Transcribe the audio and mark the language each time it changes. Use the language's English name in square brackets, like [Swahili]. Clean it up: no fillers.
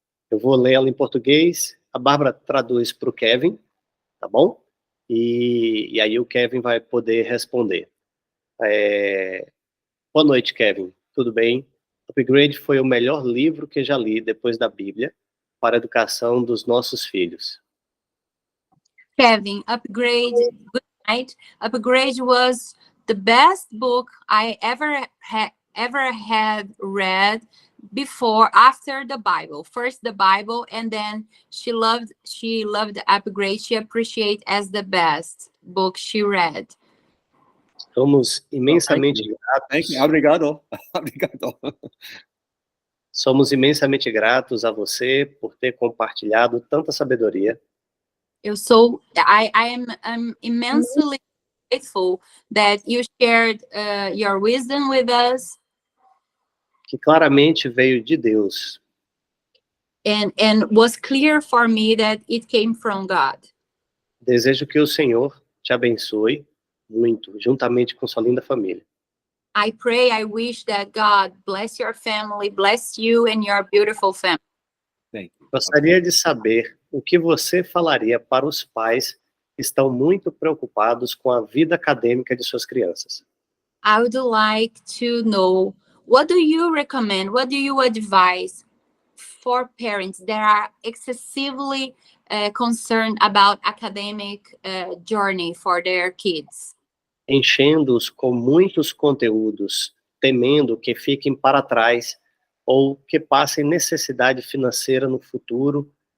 [Portuguese] Eu vou ler ela em português, a Bárbara traduz para o Kevin, tá bom? E aí o Kevin vai poder responder. Boa noite, Kevin. Tudo bem? Upgrade foi o melhor livro que já li depois da Bíblia para a educação dos nossos filhos. [English] Kevin, Upgrade, good night. Upgrade was the best book I ever had read after the Bible. First the Bible, and then she loved Upgrade. She appreciated as the best book she read. [Portuguese] Somos imensamente [English] Thank you. [Portuguese] gratos. Obrigado. Obrigado. Somos imensamente gratos a você por ter compartilhado tanta sabedoria. [English] I'm immensely grateful that you shared your wisdom with us, [Portuguese] Que claramente veio de Deus. [English] and was clear for me that it came from God. [Portuguese] Desejo que o Senhor te abençoe muito, juntamente com sua linda família. [English] I wish that God bless your family, bless you and your beautiful family. Thank you. [Portuguese] Gostaria de saber o que você falaria para os pais que estão muito preocupados com a vida acadêmica de suas crianças. [English] I would like to know, what do you recommend, what do you advise for parents that are excessively concerned about academic journey for their kids? [Portuguese] Enchendo-os com muitos conteúdos, temendo que fiquem para trás ou que passem necessidade financeira no futuro,